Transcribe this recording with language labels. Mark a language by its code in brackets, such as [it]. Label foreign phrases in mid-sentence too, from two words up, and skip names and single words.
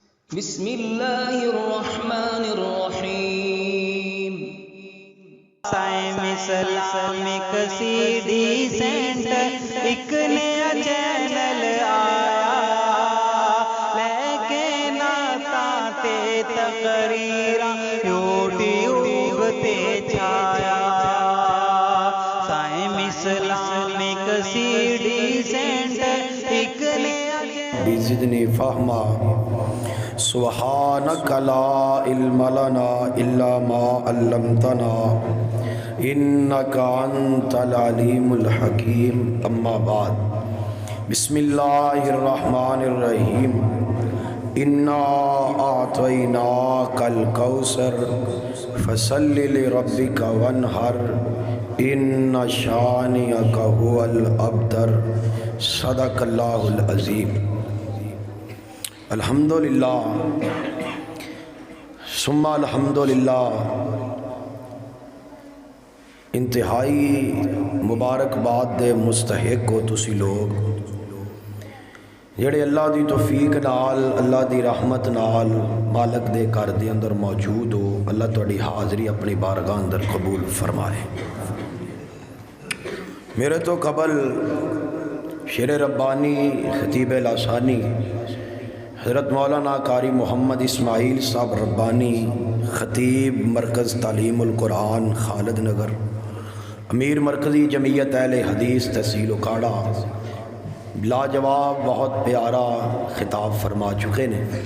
[ar] بسم اللہ الرحمن الرحیم۔ [pa] سائم اسلامک سی ڈی سینٹر ایک نیا چینل آیا، لے کے نعتاں تے تقریراں یوٹیوب تے چھایا۔ سائم اسلامک سی ڈی سینٹر ایک نیا [ar] بزدنی فہما سبحانک لا علم لنا الا ما علمتنا انک انت العلیم الحکیم۔ اما بعد، بسم اللہ الرحمن الرحیم۔ انا اعطیناک الکوثر فصل لربک وانحر ان شانئک هو الابتر۔ صدق اللہ العظیم۔ الحمدللہ ثم الحمدللہ، [pa] انتہائی مبارکباد دے مستحق ہو تسی لوگ جڑے اللہ دی توفیق نال، اللہ دی رحمت نال مالک دے گھر دے اندر موجود ہو۔ اللہ تہاڈی حاضری اپنی بارگاہ اندر قبول فرمائے۔ میرے تو قبل شیر ربانی خطیب لاسانی حضرت مولانا قاری محمد اسماعیل صاحب ربانی، خطیب مرکز تعلیم القرآن خالد نگر، امیر مرکزی جمعیت اہل حدیث تحصیل اکاڑا، لاجواب بہت پیارا خطاب فرما چکے نے۔